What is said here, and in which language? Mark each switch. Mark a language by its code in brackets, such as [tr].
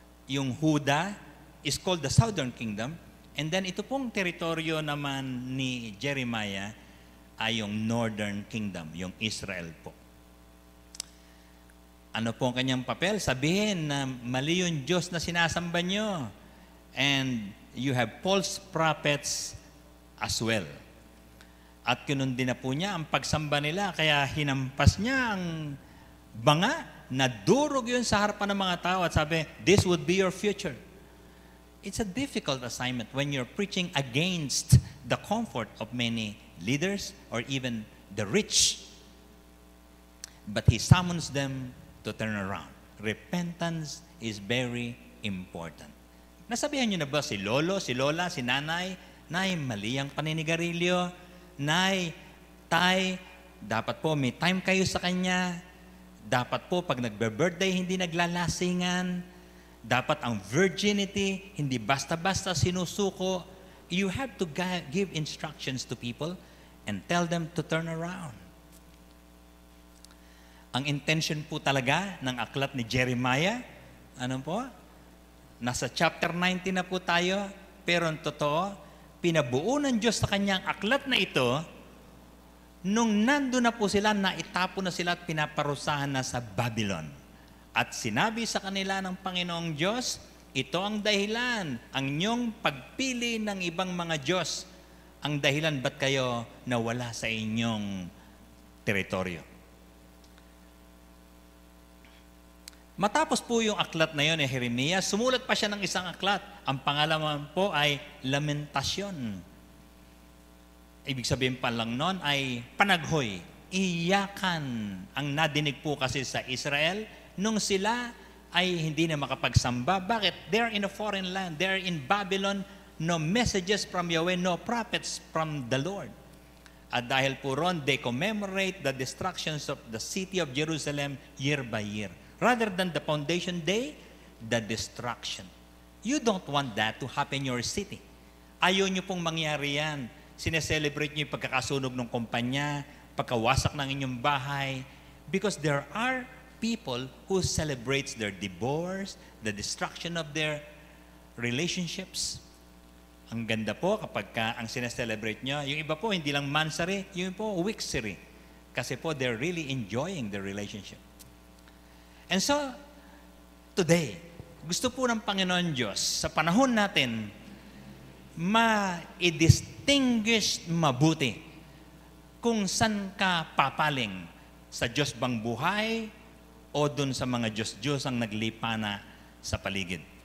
[tl] Yung Huda [en] is called the Southern Kingdom, and then [tl] ito pong teritoryo naman ni Jeremiah ay yung Northern Kingdom, yung Israel po. Ano po ang kanyang papel? Sabihin na mali yung Diyos na sinasamba nyo. [en] And you have false prophets as well. [tl] At kinundi na po niya ang pagsamba nila, kaya hinampas niya ang banga, nadurog yun sa harapan ng mga tao at sabi, [en] this would be your future. It's a difficult assignment when you're preaching against the comfort of many leaders or even the rich. But he summons them to turn around. Repentance is very important. [tl] Nasabihan niyo na ba si lolo, si lola, si nanay, nay, mali ang paninigarilyo, nay, tay, dapat po may time kayo sa kanya, dapat po pag nagbe-birthday hindi naglalasingan, dapat ang virginity hindi basta-basta sinusuko. [en] You have to give instructions to people and tell them to turn around. [tl] Ang intention po talaga ng aklat ni Jeremiah, ano po? Nasa chapter 19 na po tayo, pero ang totoo, pinabuo ng Diyos sa kanyang aklat na ito, nung nando na po sila, naitapo na sila at pinaparusahan na sa Babylon. At sinabi sa kanila ng Panginoong Diyos, ito ang dahilan, ang inyong pagpili ng ibang mga Diyos, ang dahilan ba't kayo nawala sa inyong teritoryo. Matapos po yung aklat na yun ni Jeremiah, sumulat pa siya ng isang aklat. Ang pangalaman po ay Lamentasyon. Ibig sabihin pa lang nun ay panaghoy, iyakan. Ang nadinig po kasi sa Israel, nung sila ay hindi na makapagsamba. Bakit? [en] They're in a foreign land. They're in Babylon. No messages from Yahweh, no prophets from the Lord. [tl] At dahil po ron, [en] they commemorate the destructions of the city of Jerusalem year by year. Rather than the foundation day, the destruction. You don't want that to happen in your city. [tl] Ayaw nyo pong mangyari yan. Sineselebrate nyo yung pagkakasunog ng kumpanya, pagkawasak ng inyong bahay. [en] Because there are people who celebrates their divorce, the destruction of their relationships. [tl] Ang ganda po kapag ang sineselebrate nyo. Yung iba po, hindi lang mansari, yung po wixery. Kasi po, [en] they're really enjoying their relationship. And so, today, [tl] gusto po ng Panginoon Diyos, sa panahon natin, ma-distinguish mabuti kung saan ka papaling, sa Diyos bang buhay o dun sa mga Diyos-Diyos ang naglipana sa paligid.